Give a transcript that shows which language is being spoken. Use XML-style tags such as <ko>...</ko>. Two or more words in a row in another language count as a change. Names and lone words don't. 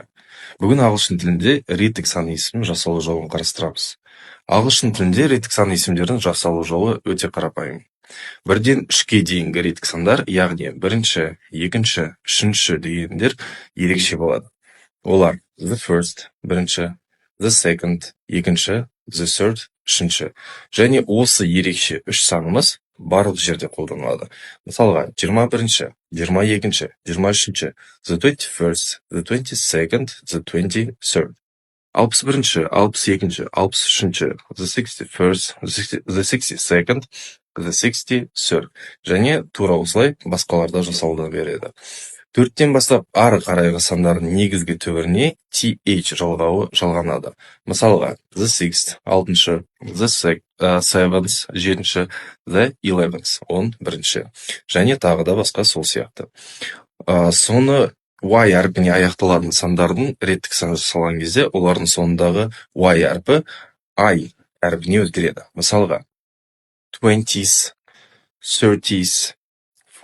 <kk>Бүгін ағылшын тілінде реттік сан есімін жасалу жолын қарастырамыз. Ағылшын тілінде реттік сан есімдердің жасалу жолы өте қарапайым. Бірден 3-ке дейінгі реттік сандар, яғни бірінші, екінші, үшінші дегендер ерекше болады.</kk> <en>Олар the first, бірінші, the second, екінші, the third,</en> <kk>үшінші. Және осы ерекше үш санымыз барлық жерде қолданылады. Мысалға, 21-ші, 22-ші, 23-ші,</kk> <en>the 21st, the 22nd, the 23rd.</en> <kk>61-ші, 62-ші, 63-ші,</kk> <en>the 61st, the 62nd, the 63rd.</en> <kk>Және тура осылай басқаларда жасалудан береді. 4-тен бастап ары қарайғы сандардың негізгі түбіріне th жалғауы жалғанады. Мысалға,</kk> <en>the 6th, 6-шы, the 7th, 7-ші, the 11th,</en> <kk>11-ші. Және тағы да басқа сол сияқты. Соны y әрпіне аяқталатын сандардың реттік сан жасалған кезде, олардың соңындағы y әрпі I әрпіне өзгереді. Мысалға, 20s, 30s, 40s.</kk>